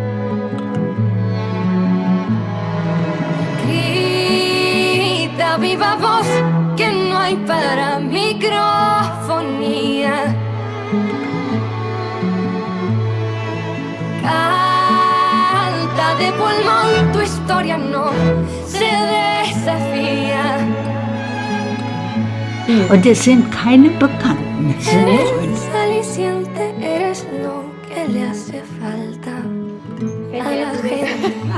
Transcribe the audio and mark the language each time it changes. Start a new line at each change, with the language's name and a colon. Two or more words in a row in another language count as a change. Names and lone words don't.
Spanish: Grita viva voz que no hay para microfonía. Canta de pulmón, tu historia no se desafía.
German: Und es sind keine Bekannten, es sind Freunde.
Spanish: Eres aliciente, eres lo que le hace falta a la gente.